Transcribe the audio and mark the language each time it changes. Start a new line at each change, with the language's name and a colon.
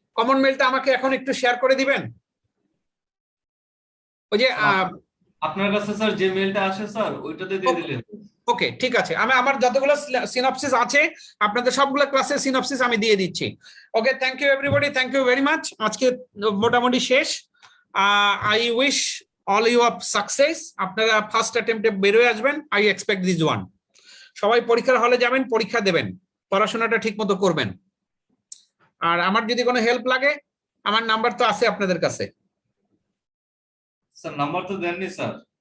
Bangla: Common মেলটা আমাকে এখন একটু শেয়ার করে দিবেন। ওই যে আপনার কাছে স্যার যে মেলটা আসে স্যার ওইটাতে দিয়ে দিলেন। ওকে, ঠিক আছে, আমি আমার যতগুলো সিনপসিস আছে আপনাদের সবগুলো ক্লাসের সিনপসিস আমি দিয়ে দিচ্ছি।
English: Okay, thank you everybody, thank you very much.
Bangla: আজকে মোটামুটি শেষ।
English: I wish all you of success.
Bangla: আপনারা ফার্স্ট অ্যাটেম্পটে বেরোয় আসবেন।
English: I expect this one.
Bangla: সবাই পরীক্ষার হলে যাবেন, পরীক্ষা দেবেন, পড়াশোনাটা ঠিক মতো করবেন। আর আমার যদি কোনো হেল্প লাগে, আমার নাম্বার তো আছে আপনাদের কাছে। স্যার নাম্বার তো দেননি স্যার।